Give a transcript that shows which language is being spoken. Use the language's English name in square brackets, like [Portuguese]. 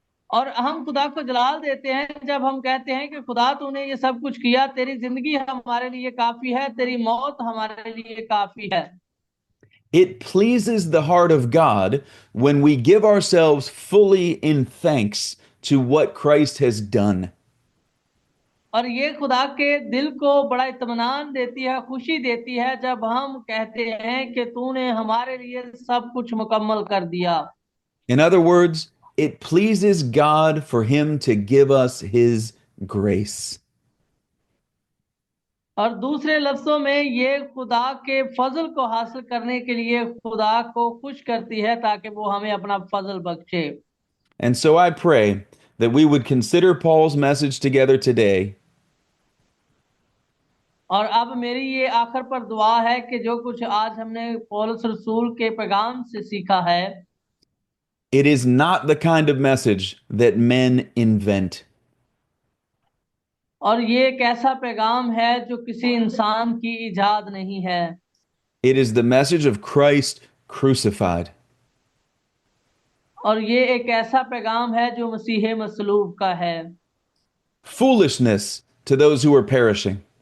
[Hindi] और हम खुदा को जलाल देते हैं जब हम कहते हैं कि खुदा तूने ये सब कुछ किया, तेरी जिंदगी हमारे लिए काफी है, तेरी मौत हमारे लिए काफी है। [English] It pleases the heart of God when we give ourselves fully in thanks to what Christ has done. [Hindi] और ये खुदा के दिल को बड़ा इत्मीनान देती है, खुशी देती है जब हम कहते हैं कि तूने हमारे लिए सब कुछ मुकम्मल कर दिया। [English] In other words, it pleases God for Him to give us His grace. [Hindi] और दूसरे लफ्जों में ये खुदा के फजल को हासिल करने के लिए खुदा को खुश करती है ताकि वो हमें अपना फजल बख्शे। [English] And so I pray that we would consider Paul's message together today. [Hindi] और अब मेरी ये आखिर पर दुआ है कि जो कुछ आज हमने पौलुस रसूल के पैगाम से सीखा है, [English] It is not the kind of message that men invent. [Hindi] और ये एक ऐसा पैगाम है जो किसी इंसान की इजाद नहीं है। [English] It is the message of Christ crucified. [Hindi] और ये एक ऐसा पैगाम है जो मसीह मसलूब का है। [English] Foolishness to those who are perishing.